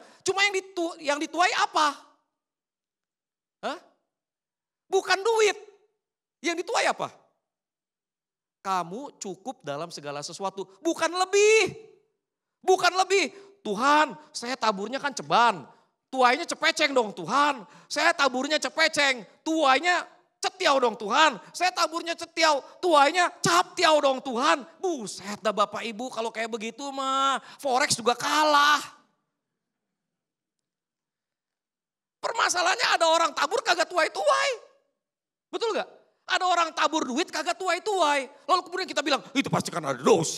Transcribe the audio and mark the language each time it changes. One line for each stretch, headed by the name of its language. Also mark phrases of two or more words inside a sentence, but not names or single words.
Indonesian: Cuma yang dituai apa? Hah? Bukan duit. Yang dituai apa? Kamu cukup dalam segala sesuatu, bukan lebih. Bukan lebih. Tuhan, saya taburnya kan ceban. Tuainya cepeceng dong Tuhan. Saya taburnya cepeceng. Tuainya cetiau dong Tuhan, saya taburnya cetiau, tuainya captiau dong Tuhan. Buset dah Bapak Ibu kalau kayak begitu mah Forex juga kalah. Permasalahannya ada orang tabur kagak tuai-tuai. Betul gak? Ada orang tabur duit kagak tuai-tuai. Lalu kemudian kita bilang itu pasti kan ada dosa.